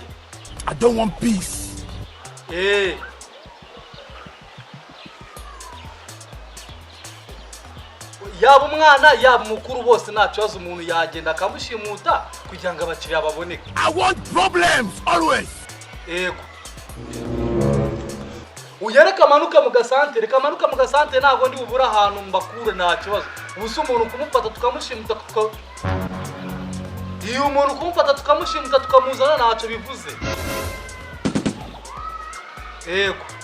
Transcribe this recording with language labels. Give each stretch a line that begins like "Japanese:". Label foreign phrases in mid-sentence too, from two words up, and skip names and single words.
English: I don't want peace.
Kinyarwanda: Yaba umwana yaba mukuru bose nta kibazo umuntu yagenda akamushimuta kugira ngo abakiriya baboneke.
English: I want problems always.
Kinyarwanda: Yego. Uyereka amanuka mu gasantere ntago ndi bubura ahantu mbakure nta kibazo. Ubuso umuntu kumufata tukamushimuta iyo umuntu kumufata tukamushimuta tukamuzana ntacyo bivuze. Yego.